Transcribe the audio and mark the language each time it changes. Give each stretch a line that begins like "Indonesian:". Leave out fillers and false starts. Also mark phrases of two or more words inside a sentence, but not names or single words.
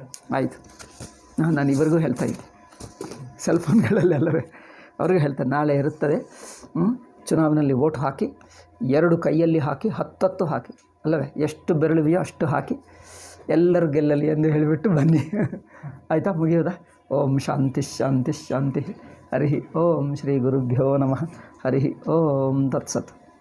Kannada: ಆಯಿತು, ನಾನು ಇವರಿಗೂ ಹೇಳ್ತಾ ಇದ್ದೆ, ಸೆಲ್ ಫೋನ್ಗಳಲ್ಲಿ ಅಲ್ಲವೇ, ಅವ್ರಿಗೂ ಹೇಳ್ತಾರೆ ನಾಳೆ ಇರುತ್ತದೆ. ಚುನಾವಣೆಯಲ್ಲಿ ವೋಟ್ ಹಾಕಿ, 2 ಕೈಯಲ್ಲಿ ಹಾಕಿ, 10 ಹಾಕಿ ಅಲ್ಲವೇ, ಎಷ್ಟು ಬೆರಳುವೆಯೋ ಅಷ್ಟು ಹಾಕಿ ಎಲ್ಲರೂ ಗೆಲ್ಲಲಿ ಎಂದು ಹೇಳಿಬಿಟ್ಟು ಬನ್ನಿ. ಆಯಿತಾ? ಮುಗಿಯೋದಾ?
Sanskrit: ಓಂ ಶಾಂತಿ ಶಾಂತಿ ಶಾಂತಿ. ಹರಿ ಓಂ ಶ್ರೀ ಗುರುಭ್ಯೋ ನಮಃ. ಹರಿ ಓಂ ತತ್ಸತ್.